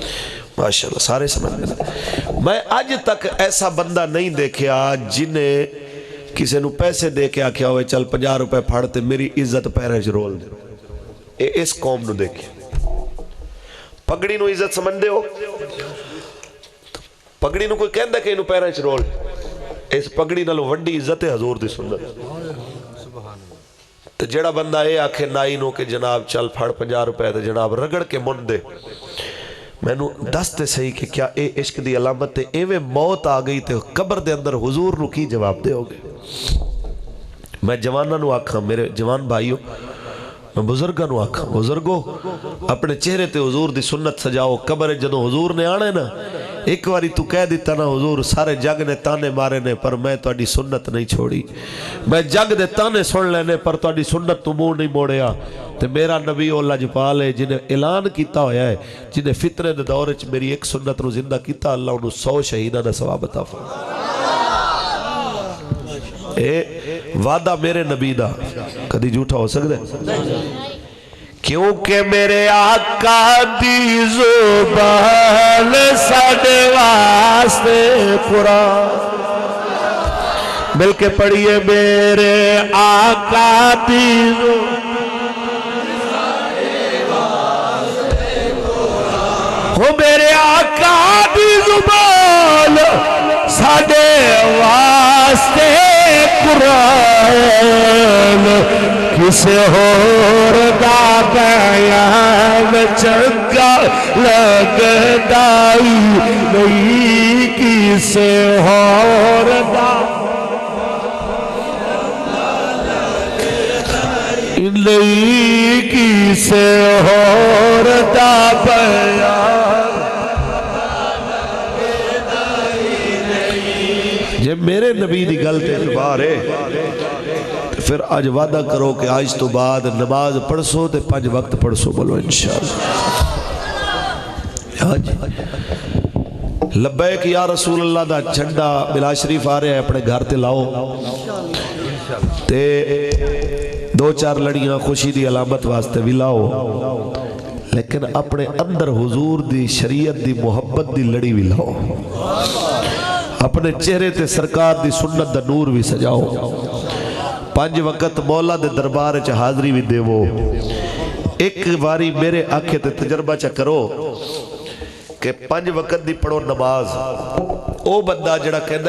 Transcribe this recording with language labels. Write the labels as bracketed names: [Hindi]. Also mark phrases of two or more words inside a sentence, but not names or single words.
[Punjabi] ماشاءاللہ سارے [Urdu] سمجھتے ہیں. [Punjabi] میں آج تک ایسا بندہ نہیں دیکھیا جنہیں کسی نو پیسے دے کے آکھیا ہوئے چل 50 روپے پھاڑتے میری عزت پیرے چ رول دے. اس قوم نو دیکھیں. پگڑی نو عزت سمجھ دے ہو، پگڑی نو کوئی کہندہ کہ انو پیرے چ رول، اس پگڑی نالو وڈی عزت ہے حضور دی سنت. تو جڑا بندہ اے آکھے نائی نو کہ جناب چل پھاڑ 50 روپے تے جناب رگڑ کے من دے، میں نو دستے صحیح کہ کیا اے عشق دی علامت تے ایویں موت آ گئی تے قبر دے اندر حضور نو کی جواب دے ہوگے؟ میں جوانہ نو آکھاں، میرے جوان بھائیو، میں بزرگاں نو آکھاں، بزرگو اپنے چہرے تے حضور دی سنت سجاؤ. قبر جدو حضور نے آنے نا ایک واری تو کہہ دیتا نا حضور سارے جگ نے تانے مارے نے پر میں تہاڈی سنت نہیں چھوڑی، میں جگ دے تانے سن لینے پر تہاڈی سنت تو منہ نہیں موڑیا. تے میرا نبی او لجپال ہے جنہیں اعلان کیتا ہویا ہے، جنہیں فتنے دے دور وچ میری ایک سنت نو زندہ کیتا، اللہ انہوں 100 شہیداں دا ثواب عطا فرمائے. اے وعدہ میرے نبی دا کدی جھوٹا ہو سکتا ہے؟ کیونکہ میرے آقا دی زبان ساڈے واسطے قرآن. مل کے پڑھیے میرے آقا دی زبان ہو، میرے آقا دی زبان ساڈے واسطے قرآن. کسے ہور دا بیان چنگا لگدائی نہیں، کسے ہور دا نہیں، کسے ہور دا بیان. جب میرے نبی دی گل تے اعتبار ہے پھر آج وعدہ کرو کہ آج تو بعد نماز پڑھ سو تے 5 وقت پڑھ سو. بولو انشاءاللہ. [Arabic] لبیک یا رسول اللہ [Punjabi] دا جھنڈا ملا شریف آ رہا ہے اپنے گھر تے لاؤ تے دو چار لڑیاں خوشی دی علامت واسطے بھی لاؤ لیکن اپنے اندر حضور دی شریعت دی محبت دی لڑی بھی لاؤ اپنے چہرے تے سرکار دی سنت دا نور بھی سجاؤ 5 وقت مولا دے دربار چ حاضری بھی دیو ایک باری میرے آنکھیں تے تجربہ چا کرو کہ 5 وقت دی پڑھو نماز او بندہ جڑا کہندا ہے